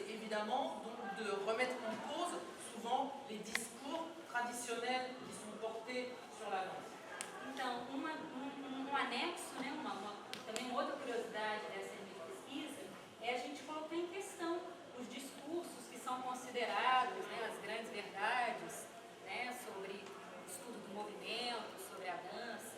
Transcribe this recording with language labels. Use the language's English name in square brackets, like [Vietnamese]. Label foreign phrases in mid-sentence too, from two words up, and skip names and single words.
[French] évidemment donc, de remettre en cause souvent les discours traditionnels qui sont portés sur la danse. [Portuguese] Então, um anexo, né, também uma outra curiosidade dessa linha de pesquisa é a gente colocar em questão os discursos que são considerados, né, as grandes verdades, né, sobre o estudo do movimento, sobre a dança.